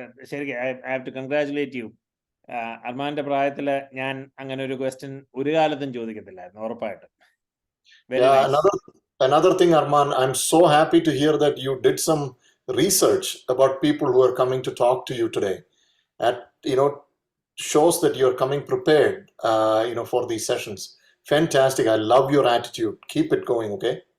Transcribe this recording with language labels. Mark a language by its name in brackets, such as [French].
[Malayalam] ശരിക്കും [English] I have to congratulate you. [Malayalam] അർമാന്റെ പ്രായത്തിൽ ഞാൻ അങ്ങനെ ഒരു ക്വസ്റ്റ്യൻ ഒരു കാലത്തും ചോദിക്കത്തില്ലായിരുന്നു, ഉറപ്പായിട്ടും. [English] Very Yeah, nice. another thing, Arman, I'm so happy to hear that you did some research about people who are coming to talk to you today. That, shows that you're coming prepared, for these sessions. Fantastic. I love your attitude. Keep it going, okay?